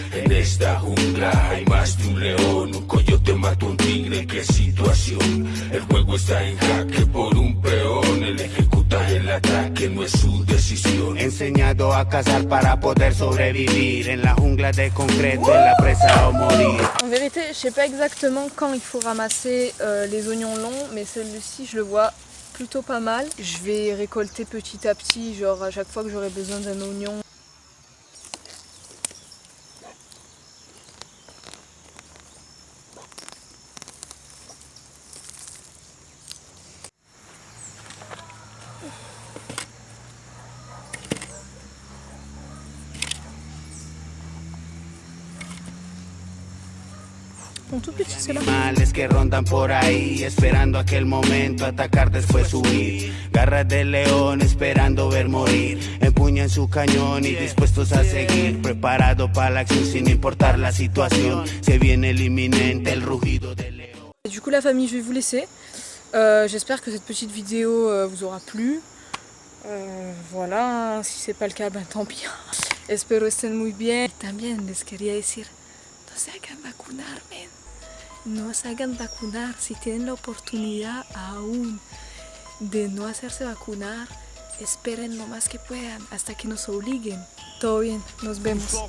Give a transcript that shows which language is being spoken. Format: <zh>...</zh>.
<es>En esta jungla hay más de un león, un coyote mató a un tigre, qué situación. El juego está en jaque por un peón, él ejecuta el ataque, no es su decisión. Enseñado a cazar para poder sobrevivir en la jungla de concreto, en la presa o morir.</es> <fr>En vérité, je sais pas exactement quand il faut ramasser les oignons longs, mais celui-ci, je le vois plutôt pas mal. Je vais récolter petit à petit, genre à chaque fois que j'aurai besoin d'un oignon. Tout petit, c'est là.</fr> <es>Animales que rondan por ahí, esperando aquel momento, atacar después huir. Garras de león, esperando ver morir. Empuñan su cañón y dispuestos a seguir. Preparado para la acción sin importar la situación. Se viene el inminente, el rugido del león.</es> <fr>Du coup, la famille, je vais vous laisser. J'espère que cette petite vidéo vous aura plu. Voilà, si c'est pas le cas, ben tant pis.</fr> <es>Espero estén muy bien. También les quería decir, no se hagan vacunar, men. No se hagan vacunar si tienen la oportunidad aún de no hacerse vacunar. Esperen lo más que puedan hasta que nos obliguen. Todo bien, nos vemos.</es>